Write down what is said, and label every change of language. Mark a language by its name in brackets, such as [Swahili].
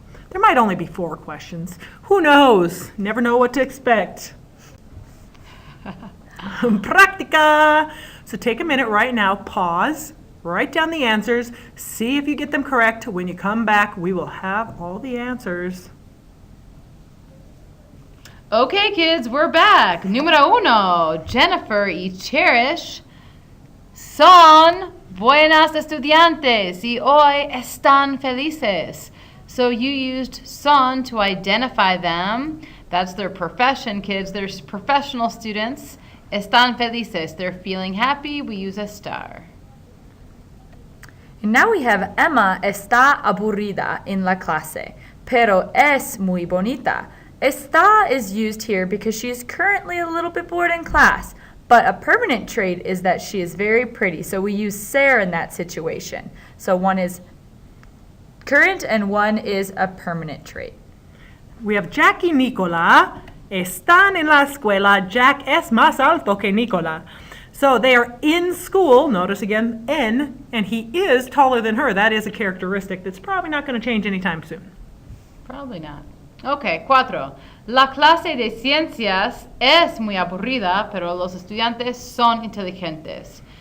[English] There might only be 4 questions. Who knows? Never know what to expect. [Spanish] Practica! [English] So take a minute right now, pause, write down the answers, see if you get them correct. When you come back, we will have all the answers. Okay, kids, we're back. [Spanish] Número 1, Jennifer y Cherish son buenas estudiantes y hoy están felices. [English] So you used son to identify them. That's their profession, kids. They're professional students. [Spanish] Están felices. [English] They're feeling happy. We use estar. And now we have [Spanish] Emma está aburrida en la clase, pero es muy bonita. [English] Está is used here because she is currently a little bit bored in class, but a permanent trait is that she is very pretty. So we use ser in that situation. So one is current and one is a permanent trait. We have [Spanish] Jack y Nicola están en la escuela. Jack es más alto que Nicola. [English] So they are in school, notice again, en, and he is taller than her. That is a characteristic that's probably not going to change anytime soon. Probably not. Okay, 4. [Spanish] La clase de ciencias es muy aburrida, pero los estudiantes son inteligentes.